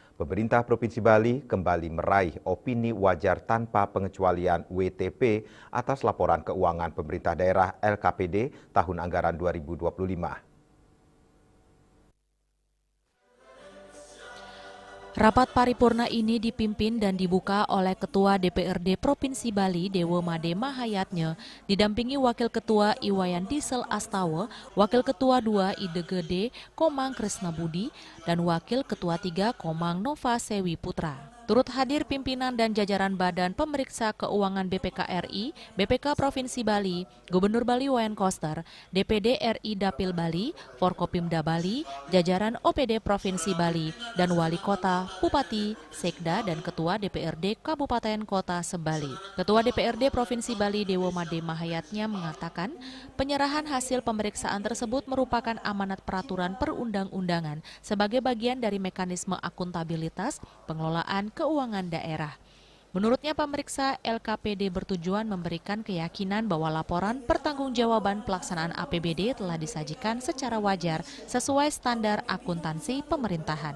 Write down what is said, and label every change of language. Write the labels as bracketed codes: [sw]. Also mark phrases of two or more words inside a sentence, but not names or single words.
[id] Pemerintah Provinsi Bali kembali meraih opini wajar tanpa pengecualian WTP atas laporan keuangan pemerintah daerah LKPD tahun anggaran 2025. Rapat paripurna ini dipimpin dan dibuka oleh Ketua DPRD Provinsi Bali Dewo Made Mahayatnya, didampingi Wakil Ketua Iwayan Diesel Astawa, Wakil Ketua 2 Idegede Komang Krisna Budi, dan Wakil Ketua 3 Komang Nova Sewi Putra. Turut hadir pimpinan dan jajaran Badan Pemeriksa Keuangan BPK RI, BPK Provinsi Bali, Gubernur Bali Wayan Koster, DPD RI Dapil Bali, Forkopimda Bali, jajaran OPD Provinsi Bali, dan Wali Kota, Bupati, Sekda, dan Ketua DPRD Kabupaten Kota Sebali. Ketua DPRD Provinsi Bali Dewo Made Mahayatnya mengatakan, penyerahan hasil pemeriksaan tersebut merupakan amanat peraturan perundang-undangan sebagai bagian dari mekanisme akuntabilitas pengelolaan keuangan daerah. Menurutnya pemeriksa LKPD bertujuan memberikan keyakinan bahwa laporan pertanggungjawaban pelaksanaan APBD telah disajikan secara wajar sesuai standar akuntansi pemerintahan.